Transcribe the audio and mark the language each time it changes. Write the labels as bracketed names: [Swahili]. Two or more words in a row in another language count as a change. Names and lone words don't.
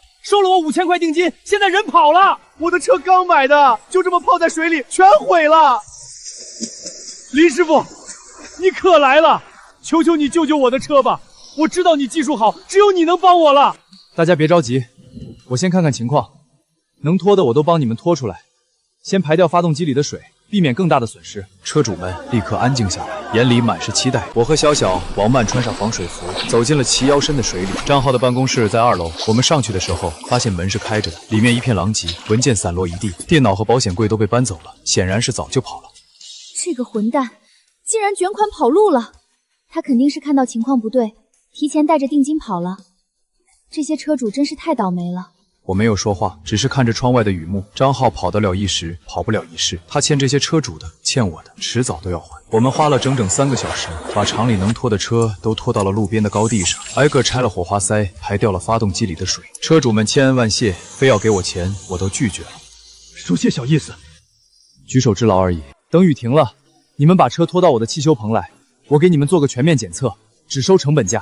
[Chinese] 收了我5000塊定金，現在人跑了。我的車剛買的，就這麼泡在水裡，全毀了。林師傅，你可來了，求求你救救我的車吧！我知道你技術好，只有你能幫我了。” 大家別着急，我先看看情況，能拖的我都幫你們拖出來。先排掉發動機裡的水， 避免更大的损失。车主们立刻安靜下来，眼裡滿是期待。我和小小、王曼穿上防水服，走進了齊腰深的水裡。張浩的辦公室在2樓，我們上去的時候，發現門是開着的，裡面一片狼藉，文件散落一地，電腦和保險櫃都被搬走了，顯然是早就跑了。這個混蛋竟然捲款跑路了，他肯定是看到情況不對，提前帶着定金跑了。這些車主真是太倒霉了。我沒有說話，只是看着窗外的雨幕。張浩跑得了一時，跑不了一世。他欠這些車主的，欠我的，遲早都要還。我們花了整整3個小時，把廠裡能拖的車都拖到了路邊的高地上，挨個拆了火花塞，排掉了發動機裡的水。車主們千恩萬謝，非要給我錢，我都拒絕了。說些小意思，舉手之勞而已。等雨停了，你們把車拖到我的汽修棚來，我給你們做個全面檢測，只收成本價。